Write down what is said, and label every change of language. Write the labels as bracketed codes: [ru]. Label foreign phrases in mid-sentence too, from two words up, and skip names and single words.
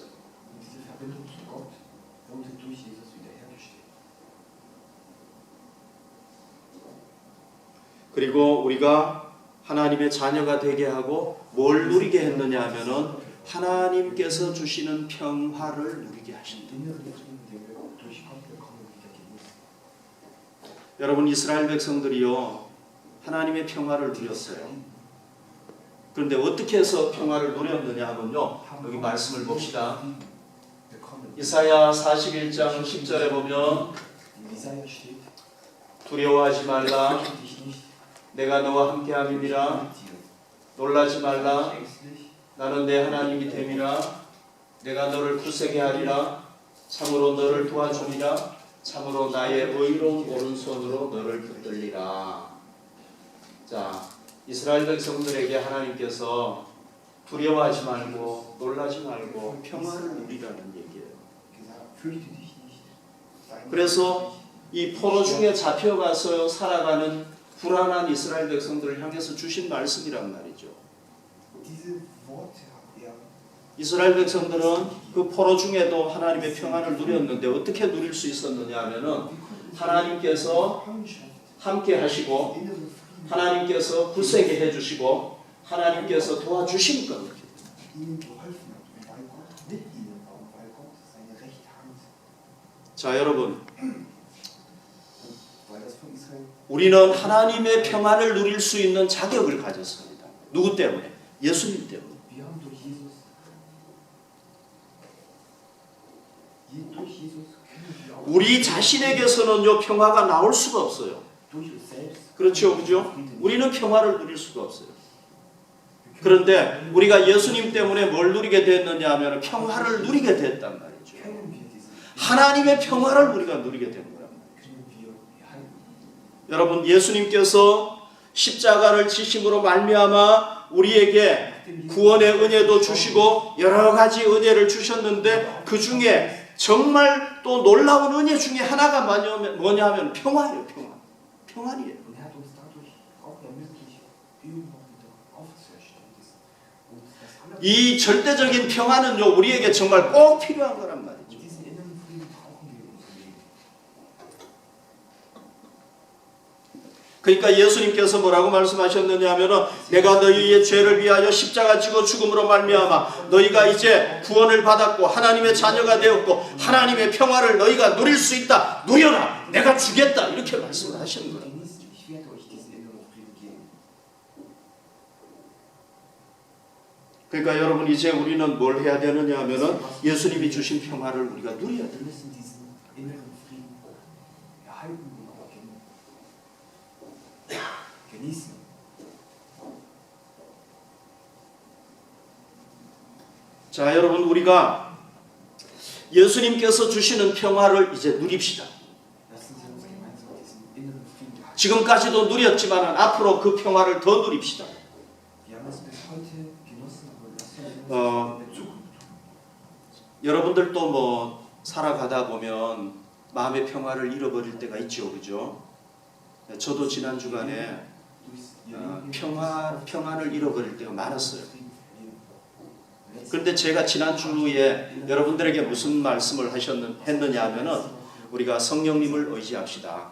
[de] Und diese Verbindung zu Gott wurde durch Jesus wiederhergestellt. [ko] 그리고 우리가 하나님의 자녀가 되게 하고 뭘 누리게 했느냐 하면은 하나님께서 주시는 평화를 누리게 하신다. [de] Inneren Frieden, den wir durch Gott bekommen, wieder genießen. [ko] 여러분, 이스라엘 백성들이요, 하나님의 평화를 누렸어요. 그런데 어떻게 해서 평화를 누렸느냐 하면요, 여기 말씀을 봅시다. [de] Bekommen. [ko] 이사야 41장 10절에 보면 [de] In Jesaja steht, [ko] 두려워하지 말라, [de] fürchte dich nicht, [ko] 내가 너와 [de] ich [ko] 함께함이니라. [de] bin mit dir. [ko] 놀라지 말라, [de] Ängstlich, [ko] 나는 내 하나님이 됨이라. 내가 너를 굳세게 하리라. 참으로 너를 도와주리라. 참으로 나의 의로운 오른손으로 너를 붙들리라. 자, 이스라엘 백성들에게 하나님께서 두려워하지 말고 놀라지 말고 평화를 누리라는 얘기예요. [de] gesagt, fürchte dich nicht. Dein [ko] 그래서 이 포로 중에 잡혀가서 살아가는 불안한 이스라엘 백성들을 향해서 주신 말씀이란 말이죠. [de] Diese Worte hat er [ko] 이스라엘 백성들은 그 포로 중에도 하나님의 평안을 누렸는데 어떻게 누릴 수 있었느냐 하면은 하나님께서 [de] Freundschaft, [ko] 함께 하시고 [de] innere Frieden, [ko] 하나님께서 굳세게 해주시고 하나님께서 도와주신 겁니다. [de] ihnen geholfen hat und weil Gott mit ihnen war und weil Gott seine rechte Hand [ko] 자, 여러분, [de] und weil das von Israel [ko] 우리는 하나님의 평안을 누릴 수 있는 자격을 가졌습니다. 누구 때문에? 예수님 때문에. [de] wir haben durch Jesus Durch Jesus können wir auch [ko] 우리 자신에게서는요 평화가 나올 수가 없어요. [de] durch uns selbst [ko] 그렇죠, 그죠? 우리는 평화를 누릴 수가 없어요. 그런데 우리가 예수님 때문에 뭘 누리게 됐느냐 하면 평화를 누리게 됐단 말이죠. [de] können wir diese [ko] 하나님의 평화를 우리가 누리게 된 거란 말이에요. [de] können wir erhalten. [ko] 여러분, 예수님께서 십자가를 지심으로 말미암아 우리에게 구원의 은혜도 주시고 여러 가지 은혜를 주셨는데 그 중에 정말 또 놀라운 은혜 중에 하나가 뭐냐면 평화예요. 평안이에요. [de] Und er hat uns dadurch auch ermöglicht, irgendwann wieder aufzuerstehen. Und das [ko] 이 절대적인 평안은요 우리에게 정말 꼭 필요한 거란 말이죠. [de] Und diesen inneren Frieden brauchen wir in unserem Leben. [ko] 그러니까 예수님께서 뭐라고 말씀하셨느냐 하면은 내가 너희의 죄를 위하여 십자가 지고 죽음으로 말미암아 너희가 이제 구원을 받았고 하나님의 자녀가 되었고 하나님의 평화를 너희가 누릴 수 있다. 누려라. 내가 주겠다. 이렇게 말씀을 하시는 거예요. [de] Genießt, ich werde euch diesen inneren Frieden geben. [ko] 그러니까 여러분 이제 우리는 뭘 해야 되느냐 하면은 예수님이 주신 평화를 우리가 누려야 돼요. [de] Wir müssen diesen inneren Frieden erhalten und auch genießen. [ko] 자, 여러분 우리가 예수님께서 주시는 평화를 이제 누립시다. [de] Lassen Sie uns gemeinsam diesen inneren Frieden erhalten. [ko] 지금까지도 누렸지만 앞으로 그 평화를 더 누립시다. [de] Wir haben es bis heute genossen, aber lassen Sie uns 어, in der Zukunft tun. [ko] 여러분들도 뭐 살아가다 보면 마음의 평화를 잃어버릴 때가 있죠, 그죠? 저도 지난 주간에 평안을 잃어버릴 때가 많았어요. 그런데 제가 지난 주에 여러분들에게 무슨 말씀을 했느냐 하면은 우리가 성령님을 의지합시다.